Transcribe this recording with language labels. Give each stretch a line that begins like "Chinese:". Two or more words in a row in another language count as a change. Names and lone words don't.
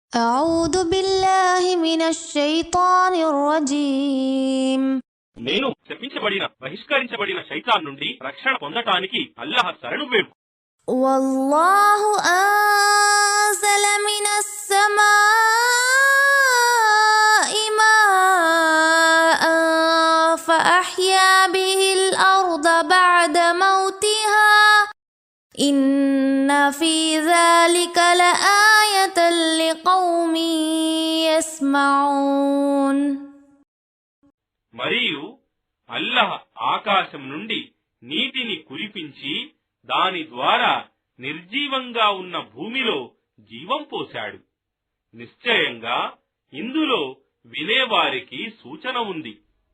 Arabic: أعوذ بالله من الشيطان الرجيم.
Telugu: నేను శపించబడిన బహిష్కరించబడిన శైతాన్ నుండి రక్షణ పొందటానికి అల్లాహ్ శరణు వేడు.
Arabic: والله أنزل من السماء ماء فأحيا به الأرض بعد موتها إن في ذلك لآية لقوم يسمعون.
Telugu: మరియు అల్లాహ్ ఆకాశం నుండి నీటిని కురిపించి దాని ద్వారా నిర్జీవంగా ఉన్న భూమిలో జీవం పోశాడు. నిశ్చయంగా ఇందులో వినేవారికి సూచన ఉంది.